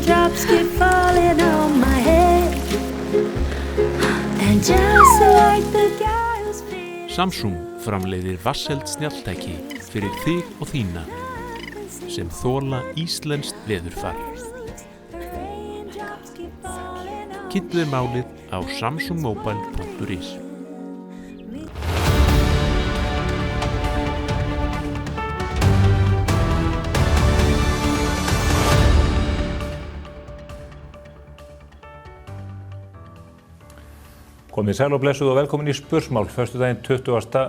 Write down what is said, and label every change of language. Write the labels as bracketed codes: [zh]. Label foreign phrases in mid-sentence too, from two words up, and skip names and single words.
[en] Raindrops keep falling on my head. And just like the guy who's feeling. [is] Samsung framleiðir vatnseld snjalltæki fyrir þig og þína sem þola íslenskt veðurfar. Kynntu þér málið á samsungmobile.is. Komið sæl og blessuð og velkomin í Spursmál, föstudaginn 20.